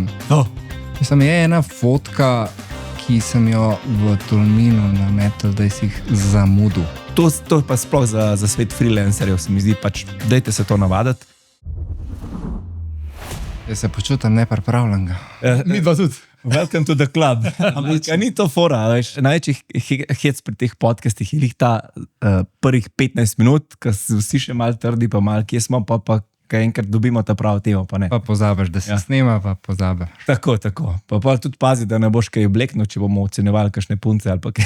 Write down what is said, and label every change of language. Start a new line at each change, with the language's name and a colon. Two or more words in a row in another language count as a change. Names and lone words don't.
Slovenian: Mislim, je ena fotka, ki sem jo v Tolminu nametal, da si jih zamudil. To pa sploh za svet freelancerjev se mi zdi, pač dajte se to navaditi. Jaz se počutim nepripravljenega. Mi dva tudi.
English: Welcome to the club.
Slovenian: Ampak ni to fora, veš, največji hec pri teh podcastih je ta prvih 15 minut, ko si vsi še malo trdi, pa malo kje smo, pa kaj enkrat dobimo ta pravo temo, pa ne. Pa pozabiš, da se snema, pa pozabiš. Tako. Pa tudi pazi, da ne boš kaj obleknil, če bomo ocenjevali kakšne punce ali pa kaj.